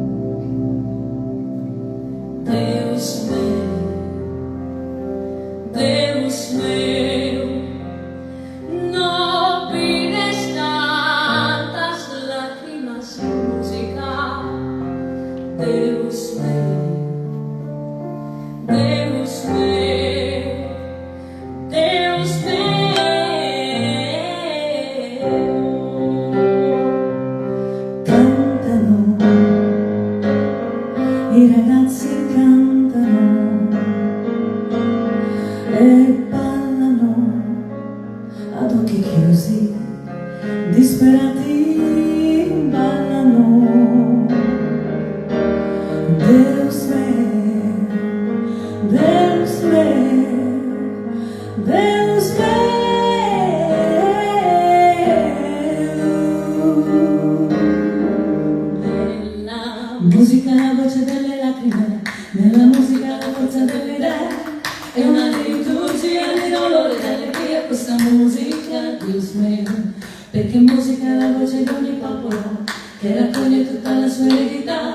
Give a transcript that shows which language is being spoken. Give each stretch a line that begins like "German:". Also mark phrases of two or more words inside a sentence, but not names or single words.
Portuguese: Deus Deus meu,
Spanish: no pides tantas lágrimas en música.
Portuguese: Deus meu, Deus meu, Deus meu.
Italian: Cantano, i ragazzi cantano e ballano ad occhi chiusi, disperati ballano.
Portuguese: Deus meu, Deus meu, Deus meu.
Italian: Nella musica la voce delle lacrime, nella musica la forza delle idee, è una liturgia di dolore e allegria questa musica, Deus mio, perché musica è la voce di ogni popolo che raccoglie tutta la sua eredità.